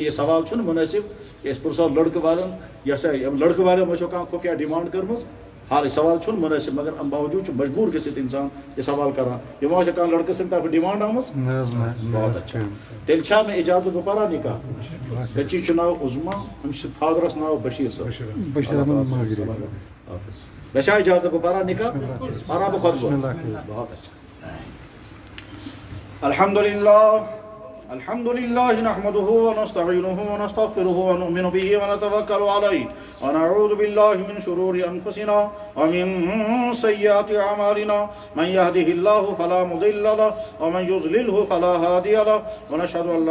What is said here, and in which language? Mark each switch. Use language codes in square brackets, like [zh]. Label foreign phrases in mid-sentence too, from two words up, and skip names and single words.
[ks] یہِ سوال چھُنہٕ مُنٲسِب کہِ أسۍ پرٛژھو لڑکہٕ والٮ۪ن یہِ ہسا لڑکہٕ والٮ۪ن ما چھو کانٛہہ خُفیہ ڈِمانٛڈ کٔرمٕژ حال یہِ سوال چھُنہٕ مُنٲسِب مگر اَمہِ باوجوٗد چھُ مجبوٗر گٔژھِتھ اِنسان یہِ سوال کران یہِ ما چھےٚ کانٛہہ لڑکہٕ سٕنٛدِ طرفہٕ ڈِمانٛڈ آمٕژ [ur] بہت اچھا [ks] تیٚلہِ چھا مےٚ اِجازت بہٕ پرا نکاح بچی چھُ ناو عظما أمِس چھُ فادرس ناو بشیٖر صٲب مےٚ چھا اِجازت بہٕ پرا نکاح پرا بہٕ خۄطبہٕ [ur] بہت اچھا [ar] الحمد لله نحمده ونستعينه ونستغفره ونؤمن به ونتوكل عليه ونعوذ بالله من شرور أنفسنا ومن سيئات أعمالنا من يهده الله فلا مضل له ومن يضلله فلا هادي له ونشهد أن